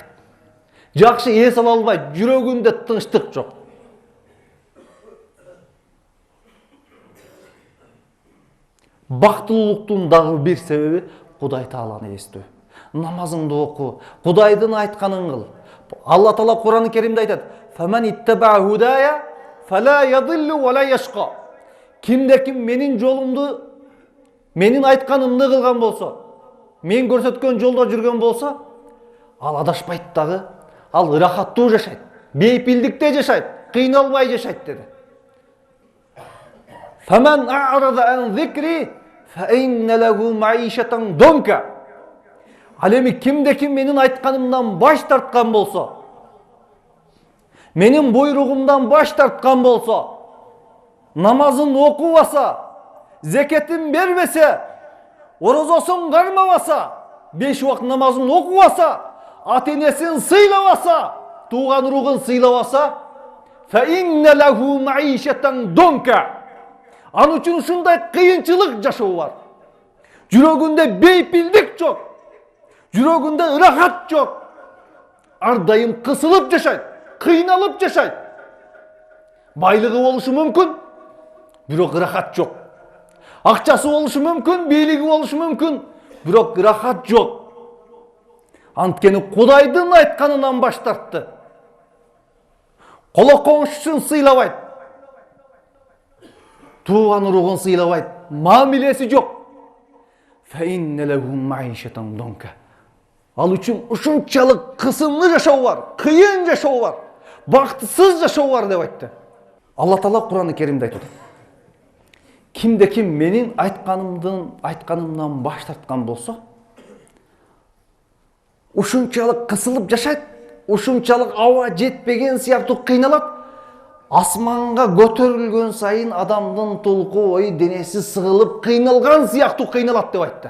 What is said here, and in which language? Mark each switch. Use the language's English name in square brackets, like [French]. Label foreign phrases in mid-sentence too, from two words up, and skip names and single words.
[Kyrgyz] Жакшы эс ала албайт, жүрөгүндө тынчтык жок. Бактылуулуктун дагы бир себеби Кудай Тааланы эстөө. Намазыңды оку, Кудайдын айтканын кыл. Алла Таала Кур'ан-ы Керимде айтат: [Arabic] "فمن اتبع هداي فلا يضل ولا يشقى." [Kyrgyz] Кимде ким менин жолумду, менин айтканымды кылган болсо, мен көрсөткөн жолдо жүргөн болсо, ал адашпайт дагы, ал ырахаттуу жашайт, бейпилдикте жашайт, кыйналбай жашайт деди. [Arabic] فمن أعرض عن ذكري فإن له معيشة ضنكا. [Kyrgyz] Ал эми кимде ким менин айтканымдан баш тарткан болсо, менин буйругумдан баш тарткан болсо, намазын окубаса, зекетин бербесе, орозосун кармабаса, 5 убакыт намазын окубаса, ата-энесин сыйлабаса, тууган уругун сыйлабаса, [Arabic] فإن له معيشة ضنكا. [Kyrgyz] Ан үчүн ушундай кыйынчылык жашоо бар. Жүрөгүндө бейпилдик жок. Жүрөгүндө ырахат жок. Ар дайым кысылып жашайт, кыйналып жашайт. Байлыгы болушу мүмкүн, бирок ырахат жок. Акчасы болушу мүмкүн, бийлиги болушу мүмкүн, бирок ырахат жок. Анткени Кудайдын айтканынан баш тартты. Коло коңшусун сыйлабайт, тууган уругун сыйлабайт, мамилеси жок. [Arabic] فإن له معيشة ضنكا. [Kyrgyz] Ал үчүн ушунчалык кысымлы жашоо бар, кыйын жашоо бар, бактысыз жашоо бар деп айтты. Алла Таала Кур'ан-ы Керимде айтат: Кимде ким менин айтканымдан баш тарткан болсо, ушунчалык кысылып жашайт, ушунчалык аба жетпеген сыяктуу кыйналат, асманга көтөрүлгөн сайын адамдын толку ой денеси сыгылып кыйналган сыяктуу кыйналат деп айтты.